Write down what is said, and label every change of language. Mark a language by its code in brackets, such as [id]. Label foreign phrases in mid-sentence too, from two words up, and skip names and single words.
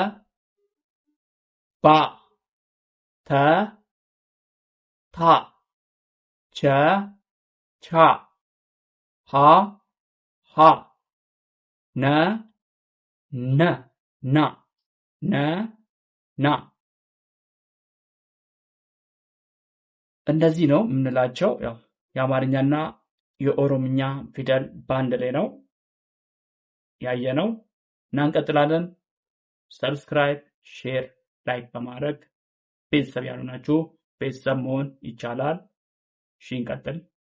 [am] ባ ተ ታ ቸ ቻ ሃ ሃ ነ ነ ና ነ ና እንደዚህ ነው የምንላቸው። ያው የአማርኛና የኦሮምኛ ፊደል በአንድ ላይ ነው ያየነው እና እንቀጥላለን። ሰብስክራይብ፣ ሼር፣ ላይክ በማድረግ ቤተሰብ ያልሆናችሁ ቤተሰብ መሆን ይቻላል። እሺ እንቀጥል።